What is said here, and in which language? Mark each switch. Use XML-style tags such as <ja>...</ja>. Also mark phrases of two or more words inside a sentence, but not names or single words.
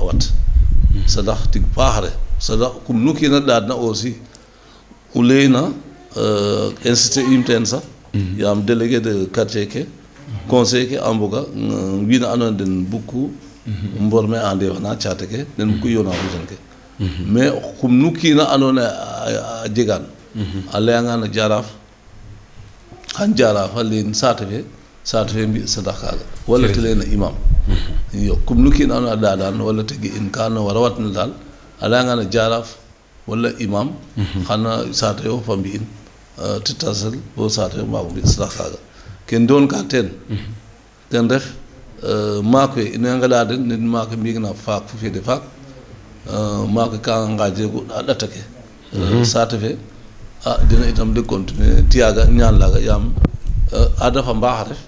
<srr>wat sadax tig paaxre sadax kum nu kiina ɗaadna aussi o leyna insisté im teen sax yaam</srr> <fr>délégué de quartier</fr> <srr>ke conseil ke a mboga wiin a andoona den bugku mborme a ndeefana caate ke den bugku yoona fo jen ke mais kum nu kiina andoona a jegaan a layangaan a jaraaf xan jaraaf a leen saate fe mbi sadax kaaga walla te layna imam iyo kum nu kiin andoona a ɗaadaan walla te ge'in ka andoona wara watna daal a layangaan a jaraaf walla imam xana saate yo fa mbi'in te tasel bo saate yo mbaago mbi sadax kaaga ken doon ka teen ten ref maak we ino ngeɗa den nen maak we mbi'igna faak fu feede faak maak we ka ngaajeegu a ɗata ke saate fe dina itam</srr> <fr>de continuer</fr> <srr>tiyaaga ñaan laaga yaam a dafa mbaax a ref</srr>